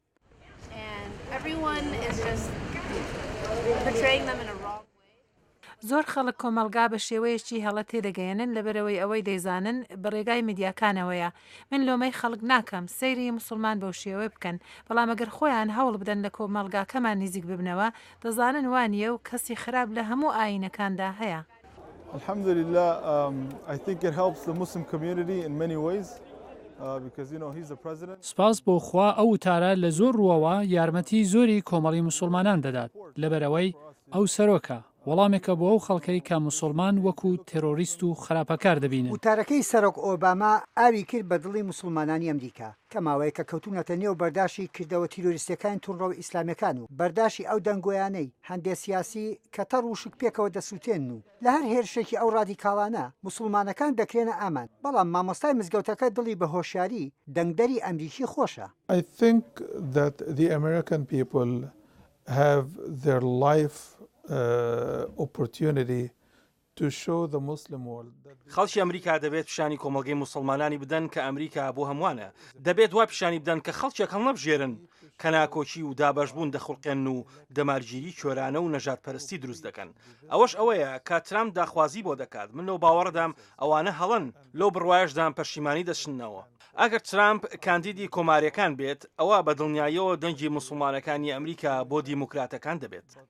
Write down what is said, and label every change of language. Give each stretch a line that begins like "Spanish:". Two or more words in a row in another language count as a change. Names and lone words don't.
Central Kurdish: زۆر خەڵک کۆمەلگا بە شێوەیەکی هەڵە تێدەگەیەنن لەبەرەوەی ئەوەی دەیزانن بەڕێگای میدیاکانەوەیە من لۆمەی خەڵک ناکەم سەیری موسڵمان بەو شێوە بکەن بەڵام ئەگەر خۆیان هەوڵ بدەن لە کۆمەلگاکەمان نزیک ببنەوە دەزانن وانییە و کەسی خراپ لە هەموو ئاینەکاندا هەیە.
English: Alhamdulillah, I think it helps the Muslim community in many ways.
Central Kurdish: سپاس بۆ خوا ئەو وتارە لە زۆر ڕووەوە یارمەتی زۆری کۆمەڵی موسڵمانان دەدات لەبەرەوەی ئەو سەرۆکە وەڵامێکە بۆ ئەو خەڵکەی کە موسڵمان وەکو تێرۆریست و خراپەکار دەبینن. وتارەکەی سەرۆک ئۆباما ئاوی کرد بە دڵی موسڵمانانی ئەمریکا کە ماوەیە کە کەوتونەتە نێو بەرداشی کردەوە تیرۆریستەکان تونڕەوە ئیسلامەکان و بەرداشی ئەو دەنگۆیانەی هەندێک سیاسی کە تەڕ و شک پێکەوە دەسووتێن و لە هەر هێرشێکی ئەو ڕادیکاڵانە موسڵمانەکان دەکرێنە ئامان بەڵام مامۆستای مزگەوتەکە دڵی بە هۆشیاری دەنگدەری ئەمریکی خۆشە.
English: I think that the American people have their life opportunity to show the Muslim world.
Central Kurdish: خەڵکی ئەمریکا دەبێت پیشانی کۆمەڵگەی موسڵمانانی بدەن کە ئەمریکا بۆ هەمووانە دەبێت وا پیشانی بدەن کە خەڵکێک هەڵ نەبژێرن کە ناکۆچی و دابەشبوون دەخڵقێن و دەمارگیری کۆرانە و نەژادپەرستی دروست دەکەن ئەوەش ئەوەیە کە ترامپ داخوازی بۆ دەکات من لەو باوەڕدام ئەوانە هەڵن لەو بڕوایشدان پەشیمانی دەچنەوە ئەگەر ترامپ کاندیدی کۆماریەکان بێت ئەوە بە دڵنیاییەوە دەنگی موسڵمانەکانی ئەمریکا بۆ دیموکراتەکان دەبێت.